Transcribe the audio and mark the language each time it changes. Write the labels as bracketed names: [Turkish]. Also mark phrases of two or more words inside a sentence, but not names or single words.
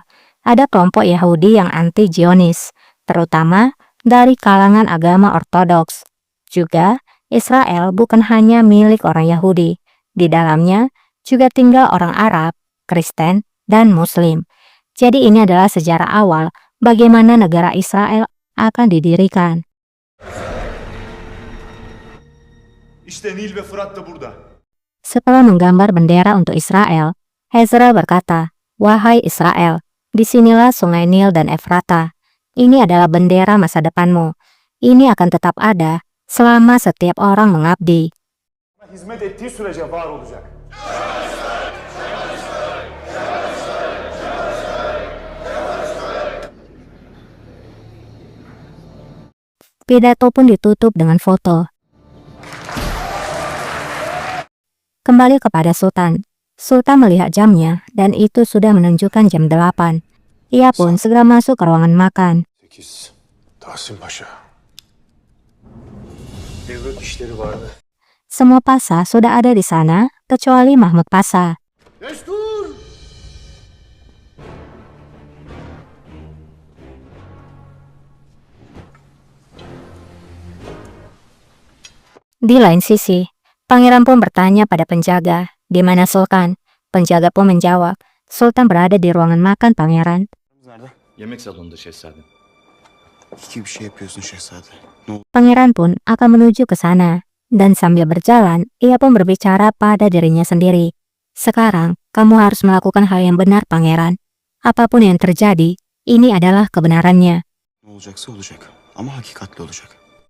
[Indonesian] Ada kelompok Yahudi yang anti-Zionis, terutama dari kalangan agama Ortodoks. Juga, Israel bukan hanya milik orang Yahudi. Di dalamnya juga tinggal orang Arab, Kristen, dan Muslim. Jadi ini adalah sejarah awal bagaimana negara Israel akan didirikan. [Turkish] İşte Nil ve Fırat da burada. [Indonesian] Setelah menggambar bendera untuk Israel, Ezra berkata, "Wahai Israel, disinilah sungai Nil dan Efrata. Ini adalah bendera masa depanmu. Ini akan tetap ada selama setiap orang mengabdi." [Turkish] Hizmet ettiği sürece var olacak. [Indonesian] Pidato pun ditutup dengan foto. Kembali kepada Sultan. Sultan melihat jamnya dan itu sudah menunjukkan jam 8. Ia pun segera masuk ke ruangan makan. 8. [Turkish] Tahsin Paşa. Evrak işleri vardı. [Indonesian] Semua Pasha sudah ada di sana, kecuali Mahmud Pasha. [Turkish] Destur! [Indonesian] Di lain sisi, pangeran pun bertanya pada penjaga, "Di mana Sultan?" Penjaga pun menjawab, "Sultan berada di ruangan makan, pangeran." [Turkish] Nerede? Yemek salonunda şehzadem. İyi bir şey yapıyorsun şehzade. [Indonesian] Pangeran pun akan menuju ke sana, dan sambil berjalan, ia pun berbicara pada dirinya sendiri. "Sekarang, kamu harus melakukan hal yang benar, pangeran. Apapun yang terjadi, ini adalah kebenarannya." [Turkish] Ne olacaksa olacak. Ama hakikatli olacak.